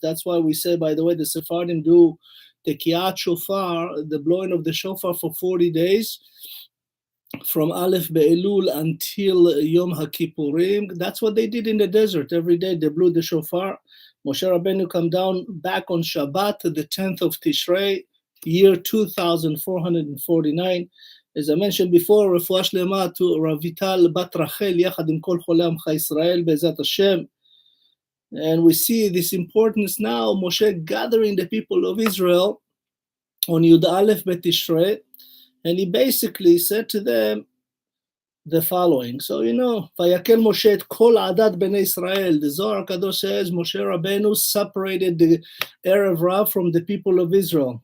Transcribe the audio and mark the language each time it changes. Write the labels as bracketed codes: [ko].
[en] That's why we say, by the way, the Sephardim do Tekiyat Shofar, the blowing of the shofar for 40 days, from Aleph Be'elul until Yom HaKippurim. That's what they did in the desert. Every day they blew the shofar. Moshe Rabbeinu come down back on Shabbat, the 10th of Tishrei, year 2449. [he] As I mentioned before, רפואה שלמה to רויטל בת רחל, יחד עם כל חולי עמך ישראל, בעזרת השם. [en] And we see this importance now, Moshe gathering the people of Israel on Yud Aleph Betishrei, and he basically said to them the following. [he] So, Vayakel Moshe et kol adat bnei Israel. [en] The Zohar Kadosh says Moshe Rabbeinu separated the Erev Rav from the people of Israel.